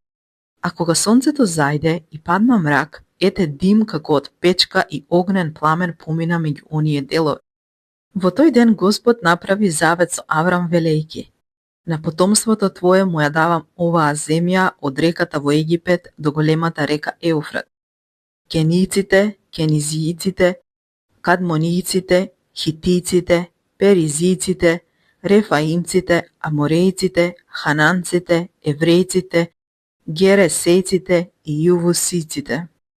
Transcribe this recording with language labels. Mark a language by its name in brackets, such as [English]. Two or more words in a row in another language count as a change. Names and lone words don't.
[Macedonian] А кога сонцето зајде и падна мрак, ете дим како од печка и огнен пламен помина меѓу оние делови. Во тој ден Господ направи завет со Аврам велејки, на потомството твое му ја давам оваа земја од реката во Египет до големата река Еуфрат. Кенијците, кенизијците, кадмонијците, хитијците, перизијците, рефаимците, аморејците, хананците, еврејците, гересејците и јувусиците.